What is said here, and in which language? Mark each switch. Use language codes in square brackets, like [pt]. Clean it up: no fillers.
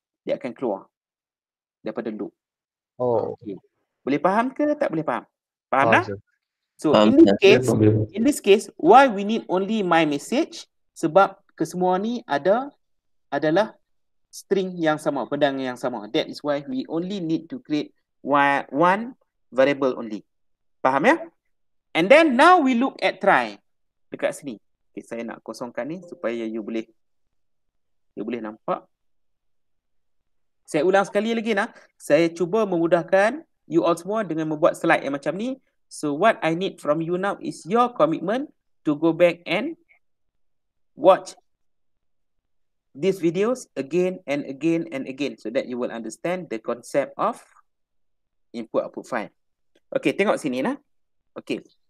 [ms] Dia akan keluar daripada loop. Oh, Okay. Boleh faham ke tak boleh faham? Faham tak? [en] sir. So [ms] Faham, [en] in this case, why we need only my message? [ms] Sebab kesemua ni adalah string yang sama, pedang yang sama. [en] That is why we only need to create one variable only. [ms] Faham ya? [en] And then now we look at try. [ms] Dekat sini. Okay, saya nak kosongkan ni supaya you boleh nampak. Saya ulang sekali lagi nah. Saya cuba memudahkan [en] you all [ms] semua dengan membuat slide yang macam ni. [en] So what I need from you now is your commitment to go back and watch these videos again and again and again so that you will understand the concept of input-output file. Okay, [ms] tengok sini lah. [en] Okay.